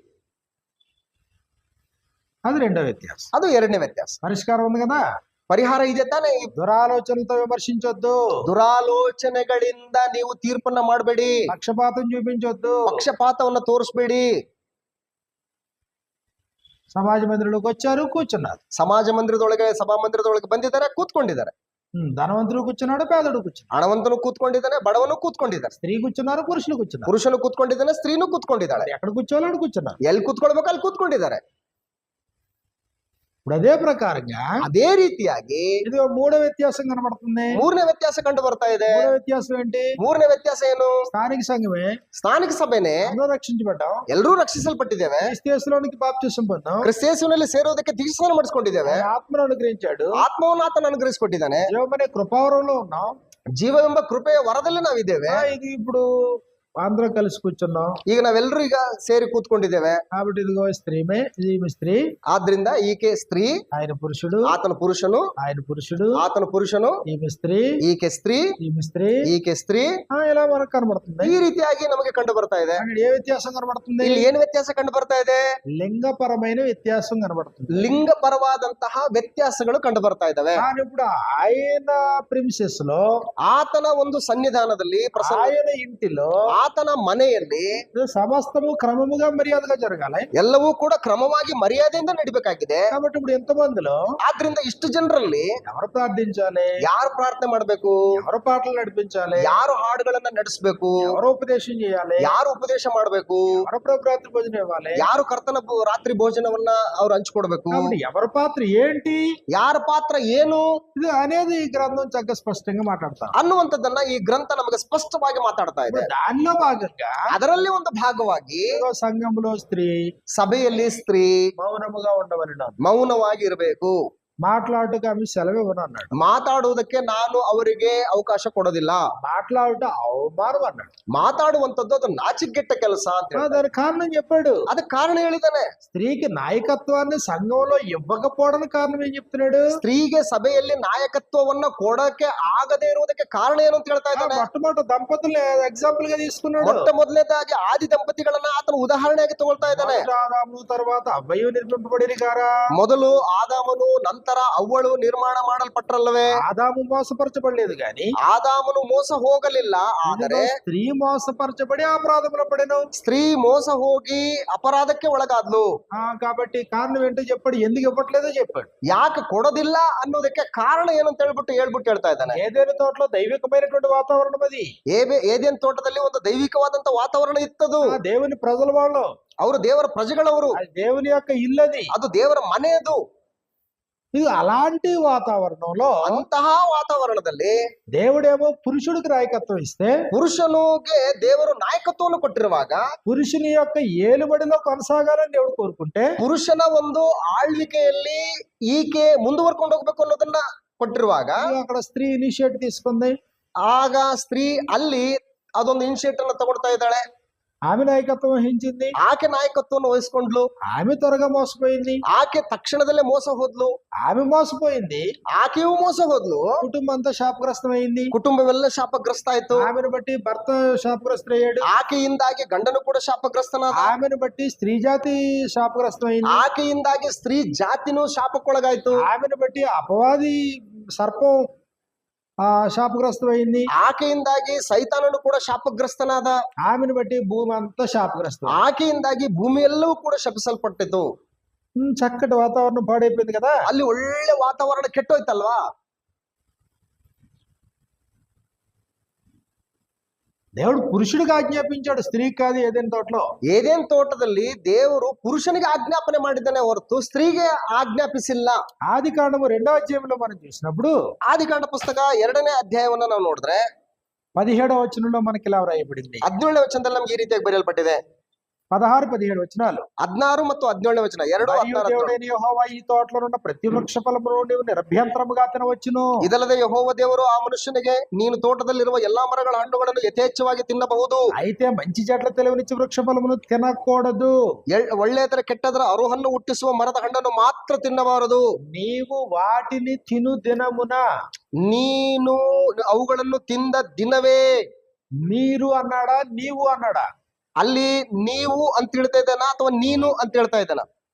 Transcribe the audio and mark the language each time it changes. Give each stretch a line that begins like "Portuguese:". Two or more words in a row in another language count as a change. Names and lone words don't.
Telugu: అది రెండో వ్యత్యాసం.
Kannada: ಅದು ಎರಡನೇ ವ್ಯತ್ಯಾಸ.
Telugu: పరిష్కారం ఉంది కదా.
Kannada: ಪರಿಹಾರ ಇದೆ ತಾನೇ.
Telugu: దురాలోచనతో విమర్శించొద్దు.
Kannada: ದುರಾಲೋಚನೆಗಳಿಂದ ನೀವು ತೀರ್ಪನ್ನ ಮಾಡಬೇಡಿ.
Telugu: పక్షపాతం చూపించొద్దు.
Kannada: ಪಕ್ಷಪಾತವನ್ನ ತೋರಿಸಬೇಡಿ.
Telugu: సమాజ మందిరంలోకి వచ్చారు, కూర్చున్నారు.
Kannada: ಸಮಾಜ ಮಂದಿರದೊಳಗೆ, ಸಭಾ ಮಂದಿರದೊಳಗೆ ಬಂದಿದ್ದಾರೆ, ಕೂತ್ಕೊಂಡಿದ್ದಾರೆ.
Telugu: ధనవంతుడు కూర్చున్నాడు, పేదడు కూర్చున్నాడు.
Kannada: ಹಣವಂತನು ಕೂತ್ಕೊಂಡಿದ್ದಾನೆ, ಬಡವನು ಕೂತ್ಕೊಂಡಿದ್ದಾನೆ.
Telugu: స్త్రీ కూర్చున్నారు, పురుషులు కూర్చున్నారు.
Kannada: ಪುರುಷನು ಕೂತ್ಕೊಂಡಿದ್ದಾನೆ, ಸ್ತ್ರೀನು ಕೂತ್ಕೊಂಡಿದ್ದಾಳೆ.
Telugu: ఎక్కడ కూర్చోవాలని కూర్చున్నారు.
Kannada: ಎಲ್ಲಿ ಕೂತ್ಕೊಳ್ಬೇಕು ಅಲ್ಲಿ ಕೂತ್ಕೊಂಡಿದ್ದಾರೆ.
Telugu: ఇప్పుడు అదే ప్రకారంగా
Kannada: ಅದೇ ರೀತಿಯಾಗಿ
Telugu: ఇది మూడో వ్యత్యాసం కనబడుతుంది.
Kannada: ಮೂರನೇ ವ್ಯತ್ಯಾಸ ಕಂಡು ಬರ್ತಾ ಇದೆ.
Telugu: మూడో వ్యత్యాసం ఏంటి?
Kannada: ಮೂರನೇ ವ್ಯತ್ಯಾಸ ಏನು?
Telugu: స్థానిక సంఘమే,
Kannada: ಸ್ಥಾನಿಕ ಸಭೆನೆ,
Telugu: అందరూ రక్షించబడ్డాం,
Kannada: ಎಲ್ಲರೂ రక్షిಸಲ್ಪಟ್ಟಿದ್ದೇವೆ.
Telugu: క్రీస్తులోనికి బాప్తిసం పొందాం,
Kannada: ಕ್ರಿಸ್ತೇಸುವಿನಲ್ಲಿ ಸೇರೋದಕ್ಕೆ ದೀಕ್ಷಾಸ್ನಾನ ಮಾಡಿಸಿಕೊಂಡಿದ್ದೇವೆ.
Telugu: ఆత్మను అనుగ్రహించాడు,
Kannada: ಆತ್ಮವನ್ನು ಆತನ ಅನುಗ್ರಹಿಸಿಕೊಟ್ಟಿದ್ದಾನೆ.
Telugu: జీవమనే కృపావరంలో ఉన్నాం,
Kannada: ಜೀವವೆಂಬ ಕೃಪೆಯ ವರದಲ್ಲಿ ನಾವಿದ್ದೇವೆ.
Telugu: ఇది ఇప్పుడు అందరం కలిసి కూర్చున్నాం
Kannada: ಈಗ ನಾವೆಲ್ಲರೂ ಈಗ ಸೇರಿ ಕೂತ್ಕೊಂಡಿದ್ದೇವೆ.
Telugu: కాబట్టి ఇదిగో స్త్రీమే ఈమె స్త్రీ,
Kannada: ಆದ್ರಿಂದ ಈಕೆ ಸ್ತ್ರೀ,
Telugu: ఆయన పురుషుడు,
Kannada: ಆತನ ಪುರುಷನು,
Telugu: ఆయన పురుషుడు,
Kannada: ಆತನ ಪುರುಷನು,
Telugu: ఈమె స్త్రీ,
Kannada: ಈಕೆ ಸ್ತ್ರೀ,
Telugu: ఈమె స్త్రీ,
Kannada: ಈಕೆ ಸ್ತ್ರೀ.
Telugu: ఇలా మనకు కనబడుతుంది.
Kannada: ಈ ರೀತಿಯಾಗಿ ನಮಗೆ ಕಂಡು ಬರ್ತಾ ಇದೆ.
Telugu: అక్కడ ఏ వ్యత్యాసం కనబడుతుంది?
Kannada: ಇಲ್ಲಿ ಏನು ವ್ಯತ್ಯಾಸ ಕಂಡು ಬರ್ತಾ ಇದೆ?
Telugu: లింగపరమైన వ్యత్యాసం కనబడుతుంది.
Kannada: ಲಿಂಗಪರವಾದಂತಹ ವ್ಯತ್ಯಾಸಗಳು ಕಂಡು ಬರ್ತಾ ಇದಾವೆ.
Telugu: కానీ ఇప్పుడు ఆయన ప్రిమిసెస్ లో,
Kannada: ಆತನ ಒಂದು ಸನ್ನಿಧಾನದಲ್ಲಿ,
Telugu: ఆయన ఇంటిలో,
Kannada: ಆತನ ಮನೆಯಲ್ಲಿ
Telugu: సమస్తము క్రమముగా మర్యాదగా జరగాలి.
Kannada: ಎಲ್ಲವೂ ಕೂಡ ಕ್ರಮವಾಗಿ ಮರ್ಯಾದೆಯಿಂದ ನಡಿಬೇಕಾಗಿದೆ.
Telugu: కాబట్టి ఇప్పుడు ఎంత మందిలో
Kannada: ಆದ್ರಿಂದ ಇಷ್ಟು ಜನರಲ್ಲಿ
Telugu: ఎవరు ప్రార్థించాలి,
Kannada: ಯಾರು ಪ್ರಾರ್ಥನೆ ಮಾಡ್ಬೇಕು,
Telugu: ఎవరు పాటలు నడిపించాలి,
Kannada: ಯಾರು ಹಾಡುಗಳನ್ನ ನಡೆಸಬೇಕು,
Telugu: ఎవరు ఉపదేశం చేయాలి,
Kannada: ಯಾರು ಉಪದೇಶ ಮಾಡ್ಬೇಕು,
Telugu: ఎవరు ప్రభు రాత్రి భోజనం ఇవ్వాలి,
Kannada: ಯಾರು ಕರ್ತನ ರಾತ್ರಿ ಭೋಜನವನ್ನ ಅವ್ರು ಹಂಚ್ಕೊಡ್ಬೇಕು,
Telugu: కాబట్టి ఎవరి పాత్ర ఏంటి,
Kannada: ಯಾರ ಪಾತ್ರ ಏನು
Telugu: ఇది అనేది ఈ గ్రంథం చక్కగా స్పష్టంగా మాట్లాడతారు
Kannada: ಅನ್ನುವಂಥದ್ದನ್ನ ಈ ಗ್ರಂಥ ನಮಗೆ ಸ್ಪಷ್ಟವಾಗಿ ಮಾತಾಡ್ತಾ ಇದೆ.
Telugu: దానిలో భాగంగా
Kannada: ಅದರಲ್ಲಿ ಒಂದು ಭಾಗವಾಗಿ
Telugu: ఏదో సంఘంలో స్త్రీ
Kannada: ಸಭೆಯಲ್ಲಿ ಸ್ತ್ರೀ
Telugu: మౌనముగా ఉండవలెను,
Kannada: ಮೌನವಾಗಿ ಇರಬೇಕು,
Telugu: మాట్లాడుటకు ఆమె సెలవు ఇవ్వను అన్నాడు.
Kannada: ಮಾತಾಡುವುದಕ್ಕೆ ನಾನು ಅವರಿಗೆ ಅವಕಾಶ ಕೊಡೋದಿಲ್ಲ.
Telugu: మాట్లాడుట అవమానం అన్నాడు.
Kannada: ಮಾತಾಡುವಂತದ್ದು ಅದು ನಾಚಿಕೆಟ್ಟ ಕೆಲಸ ಅಂತ ಹೇಳಿ
Telugu: దానికి కారణం చెప్పాడు.
Kannada: ಅದಕ್ಕೆ ಕಾರಣ ಹೇಳಿದಾನೆ.
Telugu: స్త్రీకి నాయకత్వాన్ని సంఘంలో ఇవ్వకపోవడానికి కారణం ఏం చెప్తున్నాడు?
Kannada: ಸ್ತ್ರೀಗೆ ಸಭೆಯಲ್ಲಿ ನಾಯಕತ್ವವನ್ನ ಕೊಡಕ್ಕೆ ಆಗದೆ ಇರುವುದಕ್ಕೆ ಕಾರಣ ಏನು ಅಂತ ಹೇಳ್ತಾ ಇದ್ದಾನೆ.
Telugu: మొట్టమొదటి దంపతులు ఎగ్జాంపుల్ గా తీసుకున్నాడు.
Kannada: ಮೊಟ್ಟ ಮೊದಲನೇದಾಗಿ ಆದಿ ದಂಪತಿಗಳನ್ನ ಆತನ ಉದಾಹರಣೆಯಾಗಿ ತಗೊಳ್ತಾ ಇದ್ದಾನೆ.
Telugu: ఆదాము తర్వాత అవ్వయు నిర్మింపబడిరి గారా.
Kannada: ಮೊದಲು ಆದಾಮನು, ನಂತರ ಅವ್ವಳು ನಿರ್ಮಾಣ ಮಾಡಲ್ಪಟ್ರಲ್ಲವೇ.
Telugu: ఆదాము మోసపరచబడలేదు గాని
Kannada: ಆದಾಮನು ಮೋಸ ಹೋಗಲಿಲ್ಲ, ಆದರೆ
Telugu: స్త్రీ మోసపరచబడి అపరాధములో పడెను.
Kannada: ಸ್ತ್ರೀ ಮೋಸ ಹೋಗಿ ಅಪರಾಧಕ್ಕೆ ಒಳಗಾದ್ಲು.
Telugu: కాబట్టి కారణం ఏంటో చెప్పాడు, ఎందుకు ఇవ్వట్లేదో చెప్పాడు.
Kannada: ಯಾಕೆ ಕೊಡೋದಿಲ್ಲ ಅನ್ನೋದಕ್ಕೆ ಕಾರಣ ಏನು ಅಂತ ಹೇಳ್ಬಿಟ್ಟು ಹೇಳ್ತಾ ಇದ್ದಾನೆ.
Telugu: ఏదైనా తోటలో దైవికమైనటువంటి వాతావరణం అది.
Kannada: ಏದೇನ್ ತೋಟದಲ್ಲಿ ಒಂದು ದೈವಿಕವಾದಂತ ವಾತಾವರಣ ಇತ್ತದು.
Telugu: దేవుని ప్రజల వాళ్ళు,
Kannada: ಅವರು ದೇವರ ಪ್ರಜೆಗಳವರು,
Telugu: దేవుని యొక్క ఇల్లది,
Kannada: ಅದು ದೇವರ ಮನೆಯದು.
Telugu: ఇది అలాంటి వాతావరణంలో
Kannada: ಅಂತಹ ವಾತಾವರಣದಲ್ಲಿ
Telugu: దేవుడేమో పురుషుడికి నాయకత్వం ఇస్తే,
Kannada: ಪುರುಷನಿಗೆ ದೇವರು ನಾಯಕತ್ವವನ್ನು ಕೊಟ್ಟಿರುವಾಗ
Telugu: పురుషుని యొక్క ఏలుబడిలో కొనసాగాలని దేవుడు కోరుకుంటే,
Kannada: ಪುರುಷನ ಒಂದು ಆಳ್ವಿಕೆಯಲ್ಲಿ ಈಕೆ ಮುಂದುವರ್ಕೊಂಡು ಹೋಗ್ಬೇಕು ಅನ್ನೋದನ್ನ ಕೊಟ್ಟಿರುವಾಗ
Telugu: అక్కడ స్త్రీ ఇనిషియేట్ తీసుకుంది.
Kannada: ಆಗ ಸ್ತ್ರೀ ಅಲ್ಲಿ ಅದೊಂದು ಇನಿಷಿಯೇಟಿವ್ ಅನ್ನ ತಗೊಳ್ತಾ ಇದ್ದಾಳೆ.
Telugu: ఆమె నాయకత్వం వహించింది.
Kannada: ಆಕೆ ನಾಯಕತ್ವವನ್ನು ವಹಿಸ್ಕೊಂಡ್ಲು.
Telugu: ఆమె త్వరగా మోసపోయింది.
Kannada: ಆಕೆ ತಕ್ಷಣದಲ್ಲೇ ಮೋಸ ಹೋದ್ಲು.
Telugu: ఆమె మోసపోయింది,
Kannada: ಆಕೆಯೂ ಮೋಸ ಹೋದ್ಲು.
Telugu: కుటుంబం అంతా శాపగ్రస్తమైంది.
Kannada: ಕುಟುಂಬವೆಲ್ಲ ಶಾಪಗ್ರಸ್ತ ಆಯ್ತು.
Telugu: ఆమెను బట్టి భర్త శాపగ్రస్తుడయ్యాడు.
Kannada: ಆಕೆಯಿಂದಾಗಿ ಗಂಡನು ಕೂಡ ಶಾಪಗ್ರಸ್ತನಾದ.
Telugu: ఆమెను బట్టి స్త్రీ జాతి శాపగ్రస్తమైంది.
Kannada: ಆಕೆಯಿಂದಾಗಿ ಸ್ತ್ರೀ ಜಾತಿನೂ ಶಾಪಕ್ಕೊಳಗಾಯ್ತು.
Telugu: ఆమెను బట్టి అపవాది సర్పం శాపగ్రస్తమైంది.
Kannada: ಆಕೆಯಿಂದಾಗಿ ಸೈತಾನನು ಕೂಡ ಶಾಪಗ್ರಸ್ತನಾದ.
Telugu: ఆమెను బట్టి భూమి అంతా శాపగ్రస్తం.
Kannada: ಆಕೆಯಿಂದಾಗಿ ಭೂಮಿಯೆಲ್ಲವೂ ಕೂಡ ಶಪಿಸಲ್ಪಟ್ಟಿತು.
Telugu: చక్కటి వాతావరణం పాడైపోయింది కదా.
Kannada: ಅಲ್ಲಿ ಒಳ್ಳೆ ವಾತಾವರಣ ಕೆಟ್ಟೋಯ್ತಲ್ವಾ.
Telugu: దేవుడు పురుషుడికి ఆజ్ఞాపించాడు, స్త్రీకి కాదు. ఏదైనా తోటలో,
Kannada: ಏದೇನ್ ತೋಟದಲ್ಲಿ ದೇವರು ಪುರುಷನಿಗೆ ಆಜ್ಞಾಪನೆ ಮಾಡಿದ್ದಾನೆ ಹೊರತು ಸ್ತ್ರೀಗೆ ಆಜ್ಞಾಪಿಸಿಲ್ಲ.
Telugu: ఆది కాండము 2వ అధ్యాయంలో మనం చూసినప్పుడు,
Kannada: ಆದಿಕಾಂಡ ಪುಸ್ತಕ 2ನೇ ಅಧ್ಯಾಯವನ್ನ ನಾವು ನೋಡಿದ್ರೆ
Telugu: 17వ వచనంలో మనకి ఇలా వ్రాయబడింది.
Kannada: 17ನೇ ವಚನದಲ್ಲಿ ನಮ್ಗೆ ಈ ರೀತಿಯಾಗಿ ಬರೆಯಲ್ಪಟ್ಟಿದೆ.
Telugu: 16, 17 వచనాలు.
Kannada: 16 ಮತ್ತು 17ನೇ ವಚನ ಎರಡು.
Telugu: దేవుడైన యెహోవా ఈ తోటలో ఉన్న ప్రతి వృక్ష ఫలమును నీవు నిరభ్యంతరముగా తినవచ్చును.
Kannada: ಇದಲ್ಲದೆ ಯೆಹೋವ ದೇವರು ಆ ಮನುಷ್ಯನಿಗೆ, ನೀನು ತೋಟದಲ್ಲಿರುವ ಎಲ್ಲಾ ಮರಗಳ ಹಣ್ಣುಗಳನ್ನು ಯಥೇಚ್ಛವಾಗಿ ತಿನ್ನಬಹುದು.
Telugu: అయితే మంచి చెట్ల తెలివినిచ్చి వృక్ష ఫలమును తినకూడదు.
Kannada: ಒಳ್ಳೆಯದರ ಕೆಟ್ಟದರ ಅರುಹನ್ನು ಹುಟ್ಟಿಸುವ ಮರದ ಹಣ್ಣನ್ನು ಮಾತ್ರ ತಿನ್ನಬಾರದು.
Telugu: నీవు వాటిని తిను దినమున,
Kannada: ನೀನು ಅವುಗಳನ್ನು ತಿಂದ ದಿನವೇ.
Telugu: మీరు అన్నాడా, నీవు అన్నాడా?
Kannada: ಅಲ್ಲಿ ನೀವು ಅಂತ ಹೇಳ್ತಾ ಇದ್ದಾನ ಅಥವಾ ನೀನು ಅಂತ ಹೇಳ್ತಾ ಇದ್ದಾನ?